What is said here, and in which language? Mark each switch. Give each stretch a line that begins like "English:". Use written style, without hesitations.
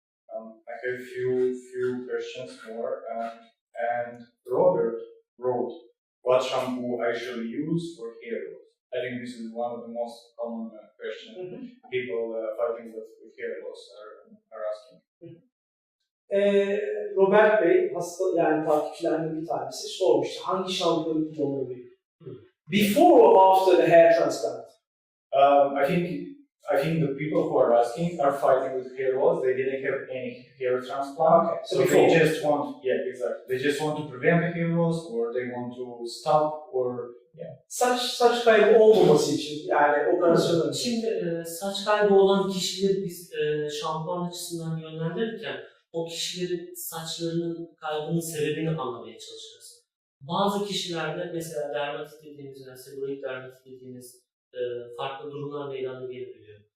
English: I have a few questions more. And Robert wrote, what shampoo I shall use for hair loss? I think this is one of the most common questions people fighting with hair loss are asking.
Turkish: Robert Bey, takipçilerinden bir tanesi sormuştu. Hangi şampuanı kullanmalıyım?
English: Before or after the hair transplant? I think the people who are asking are fighting with hair loss. They didn't have any hair transplant, Okay, so they just want, they just want to prevent the hair loss, or they want to stop, or
Turkish: Saç kaybı olmaması için yani operasyon. Şimdi saç kaybı olan kişileri biz şampuan açısından yönlendirirken o kişilerin saçlarının kaybının sebebini anlamaya çalışırız. Bazı kişilerde mesela dermatit dediğimiz, yani seborreik dermatit dediğimiz farklı durumlar meydana gelebiliyor.